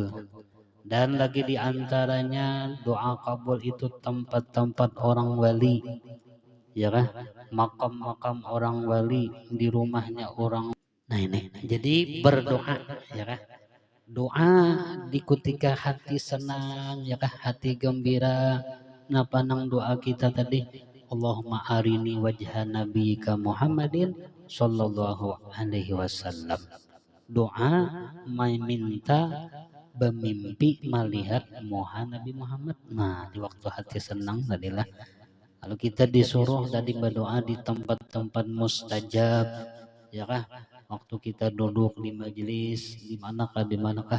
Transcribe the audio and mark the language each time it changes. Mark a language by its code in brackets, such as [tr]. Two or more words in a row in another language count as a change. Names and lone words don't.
[id] Dan lagi di antaranya doa kabul itu tempat-tempat orang wali, ya kan? Makam-makam orang wali di rumahnya orang. Nah ini, jadi berdoa, ya kan? Doa di ketika hati senang, ya kan? [bjn] Hati gembira. Napa nang doa kita tadi? [ar] اللهم أرني وجه نبيك محمد صلى الله عليه وسلم. [id] Doa meminta bermimpi melihat Nabi Muhammad. Nah, di waktu hati senang tadilah. Kalau kita disuruh tadi berdoa di tempat-tempat mustajab, ya kah? Waktu kita duduk di majelis, di manakah?